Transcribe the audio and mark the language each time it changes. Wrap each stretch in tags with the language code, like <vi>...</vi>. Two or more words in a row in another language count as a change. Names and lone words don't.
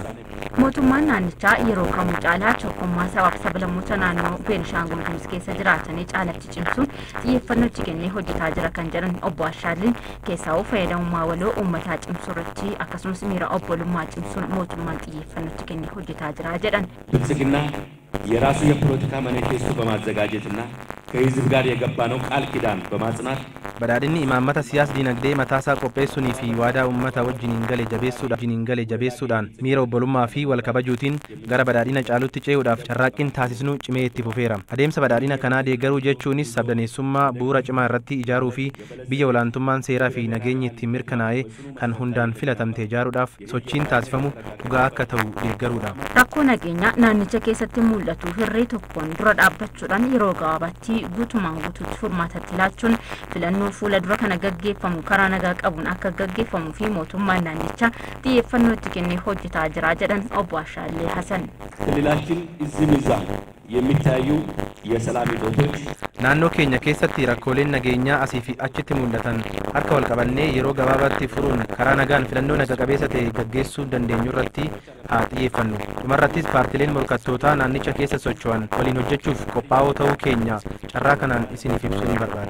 <om>Mootummaan naannichaa yeroo kamuu caalaa tokkummaa sabaaf sablammoota naannoo Beenishaangul Gumuz keessa jiraatanii caalatti cimsuun xiyyeeffannoo kennee hojjetaa jira kan jedhan obbo Ashaalin keessaa fayyadamummaa waloo uummataa cimsuu irratti akkasumas miira obbolummaa cimsuun mootummaan xiyyeeffannoo kennee hojjetaa jira jedhan.</om> <am>ብልጽግና የራሱ የፖለቲካ ማኒፌስቶ በማዘጋጀትና ከህዝብ ጋር የገባነው ቃል ኪዳን በማጽናት</am> <om>badhaadhinni imaammata siyaas dinagdee mataasaa qopheessunii fi waadaa uummata wajjiniin gale jabeessuudhaan miira obbolummaa fi wal kabajuutiin gara badhaadhina caalutti ce'uudhaaf carraaqqiin taasisnu cimee itti fufeera. Adeemsa badhaadhina kanaa deeggaruu jechuunis sabdaneessummaa bu'uura cimaa irratti ijaaruu fi biyya olaantummaan seeraa fi nageenyi ittiin mirkanaa'ee kan hundaan filatamte ijaaruudhaaf sochiin taasifamu dhugaa akka ta'u deeggaruudha. Rakkoo nageenyaa naannicha keessatti mul'atu hirree tokkoon dura dhaabbachuudhaan yeroo gabaabaatti guutumaan guutuutti furmaatatti laachuun filannoo fuula dura kana gaggeeffamu karaa nagaa qabuun akka gaggeeffamuu fi mootummaan naannichaa xiyyeeffannoo itti kennee hojjetaa jira jedhan obbo Ashaallee Hasan.</om> <am>ክልላችን እዚህም እዛም የሚታዩ የሰላም እጦቶች</am> <om>naannoo keenya keessatti rakkooleen nageenyaa asii fi achitti mul'atan harka wal qabannee yeroo gabaabaatti furuun karaa nagaan filannoo naga qabeessa ta'e gaggeessuu dandeenyu irratti haa xiyyeeffannu. Dhumarrattis paartileen morkattootaa naannicha keessa socho'an waliin hojjechuuf qophaa'oo ta'uu keenya carraa kanaan isiniif ibsuu ni barbaada.</om>